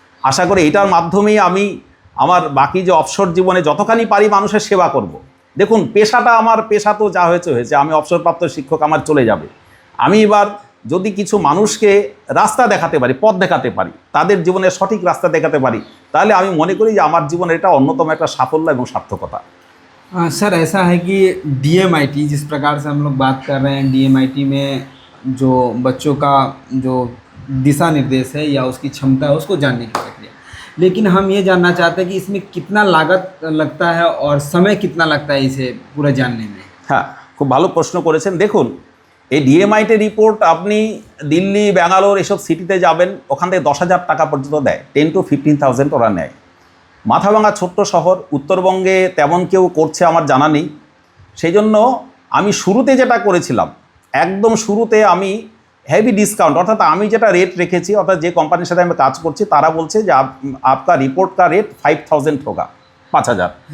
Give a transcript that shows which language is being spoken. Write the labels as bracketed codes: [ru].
[bn] আশা করি এটার মাধ্যমেই আমি আমার বাকি যে অবসর জীবনে যতখানি পারি মানুষের সেবা করব। দেখুন আমার পেশা তো যা হয়েছে, আমি অবসরপ্রাপ্ত শিক্ষক, আমার চলে যাবে। আমি এবার যদি কিছু মানুষকে রাস্তা দেখাতে পারি, পথ দেখাতে পারি, তাদের জীবনের সঠিক রাস্তা দেখাতে পারি, তাহলে আমি মনে করি যে আমার জীবনের এটা অন্যতম একটা সাফল্য এবং সার্থকতা। [hi] सर ऐसा है कि डीएमआईटी जिस प्रकार से हम लोग बात कर रहे हैं, डीएमआईटी में जो बच्चों का जो दिशा निर्देश है या उसकी क्षमता है उसको जानने की प्रक्रिया, लेकिन हम ये जानना चाहते हैं कि इसमें कितना लागत लगता है और समय कितना लगता है इसे पूरा जानने में। [bn] হ্যাঁ, খুব ভালো প্রশ্ন করেছেন। দেখুন এই ডিএমআইটি রিপোর্ট আপনি দিল্লি, ব্যাঙ্গালোর এসব সিটিতে যাবেন, ওখান থেকে 10,000 টাকা পর্যন্ত দেয়, 10 to 15,000 ওরা নেয়। মাথাভাঙা ছোট্ট শহর, উত্তরবঙ্গে তেমন কেউ করছে আমার জানা নেই। সেই জন্য আমি শুরুতে যেটা করেছিলাম, একদম শুরুতে আমি হেভি ডিসকাউন্ট, অর্থাৎ আমি যেটা রেট রেখেছি, অর্থাৎ যে কোম্পানির সাথে আমি কাজ করছি তারা বলছে যে [hi] আপকা রিপোর্ট কা রেট 5,000 হোগা, [bn] 5,000।